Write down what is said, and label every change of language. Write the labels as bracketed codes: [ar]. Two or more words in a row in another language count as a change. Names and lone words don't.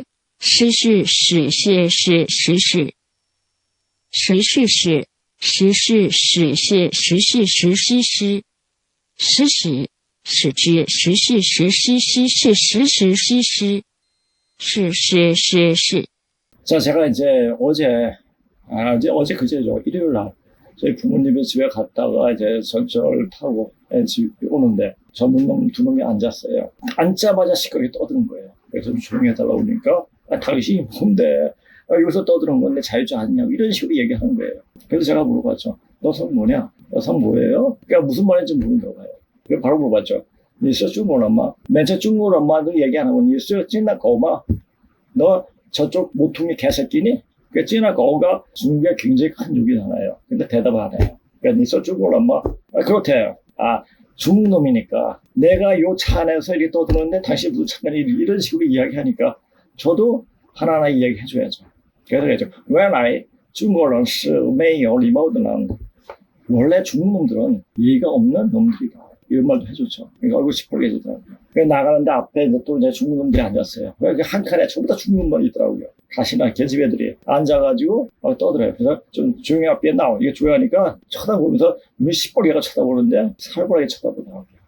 [ko] 诗是史是是实是，实是是实是史是实是实诗诗，实时史之实是实诗诗是实时诗诗，是是是是。 자, 제가 이제 어제 그제죠. 일요일 날 저희 부모님의 집에 갔다가 이제 전철을 타고 집 오는데 전문놈 두 놈이 앉았어요. 앉자마자 시끄럽게 떠드는 거예요. 그래서 좀 조용히 해달라고 그러니까 당신이 뭔데? 여기서 떠드는 건데 자유주의 아니냐고 이런 식으로 얘기하는 거예요. 그래서 제가 물어봤죠. 너 성 뭐냐? 너 성 뭐예요? 그러니까 무슨 말인지 모른다고 해요. 그래서 바로 물어봤죠. [zh] 你是中国人吗? [ko] 맨 처음 중국어란 말도 얘기 안 하고 [zh] 你是进来狗吗? [ko] 너 저쪽 모퉁이 개새끼니? 그러니까 찐하고가 중국의 굉장히 큰 욕이잖아요. 근데 대답을 안 해요. 그러니까 [zh] 你是中国人吗? [ko] 그렇대요. 중국 놈이니까 내가 요 차 안에서 이렇게 떠드는데 당신 무슨 상관이 이런 식으로 이야기하니까 저도 하나하나 이야기해줘야죠. 그래서 그랬죠. [zh] 原来中国人是没有礼貌的人. [ko] 원래 중국 놈들은 예의가 없는 놈들이다. 이런 말도 해줬죠. 그러니까 얼굴 시뻘개지더라고요. 나가는데 앞에 이제 또 이제 중국 놈들이 앉았어요. 한 칸에 전부 다 중국 놈만 있더라고요. 가시나 계집 애들이 앉아가지고 떠들어요. 그래서 좀 조용히 앞에 나오. 이게 조용하니까 쳐다보면서 눈이 시뻘개가 쳐다보는데 살벌하게 쳐다보더라고요.